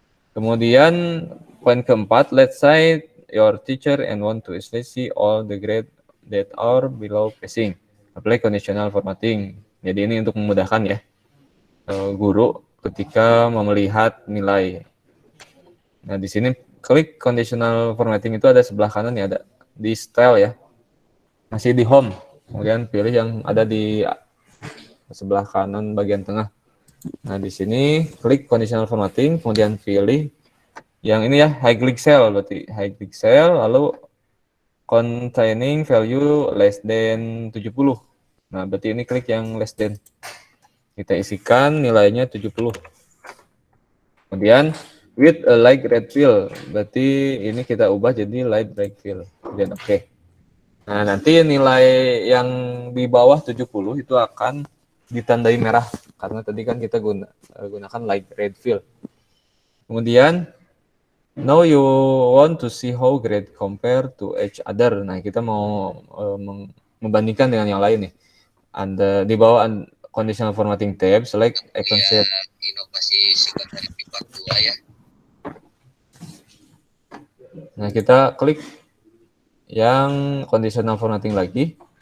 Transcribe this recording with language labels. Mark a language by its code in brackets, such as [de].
[id] Kemudian poin keempat, [en] let's say your teacher and want to see all the grade that are below passing. Apply conditional formatting. [id] Jadi ini untuk memudahkan ya guru ketika melihat nilai. Nah, di sini klik conditional formatting itu ada sebelah kanan ya, ada di style ya. Masih di home. Kemudian pilih yang ada di sebelah kanan bagian tengah. Nah, di sini klik conditional formatting, kemudian pilih yang ini ya, [en] high click cell, [id] berarti high click cell, lalu [en] containing value less than 70. [id] Nah, berarti ini klik yang less than. Kita isikan nilainya 70. Kemudian [en] with a light red fill, [id] berarti ini kita ubah jadi light red fill. Kemudian oke. Nah, nanti nilai yang di bawah 70 itu akan ditandai merah karena tadi kan kita gunakan light red fill. Kemudian [en] Now you want to see how grade compare to each other. [id] Nah, kita mau membandingkan dengan yang lain nih. [en] Di bawah conditional formatting tab, select icon set. [id] Inovasi singkat dari part 2 ya. Nah, kita klik yang conditional formatting lagi.